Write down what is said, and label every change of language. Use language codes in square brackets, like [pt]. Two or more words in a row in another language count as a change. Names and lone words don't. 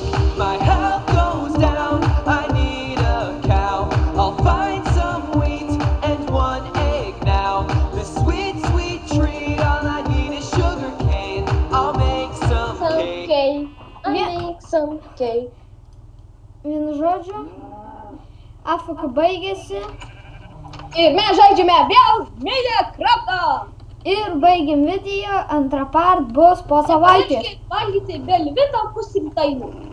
[en] My health goes down, I need a cow. I'll find some wheat and 1 egg now. This sweet, sweet treat, all I need is sugar cane. I'll make some cake. I make some cake. [lt] Vienu žodžiu, Afrika baigėsi. Ir mes žaidžiame vėl Minecraftą. Ir baigiam video, antra part bus po savaitės. Nepamirškit valgyti velvetą pusrytainių.